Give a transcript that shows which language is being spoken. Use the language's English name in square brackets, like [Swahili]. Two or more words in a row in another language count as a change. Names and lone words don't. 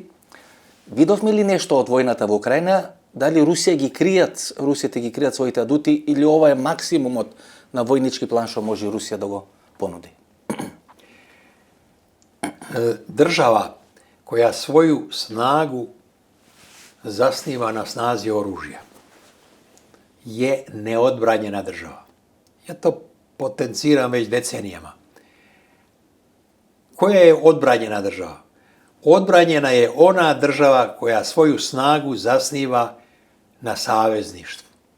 [Macedonian] Видовме ли нешто од војната во Украина? Дали русите ги кријат своите адути или ова е максимумот на војнички план што може Русија да го понуди? [Serbian] Држава која своју снагу заснива на снази оружја je neodbranjena država. Ja to potenciram već decenijama. Koja je odbranjena država? Odbranjena je ona država koja svoju snagu zasniva na savezništvu.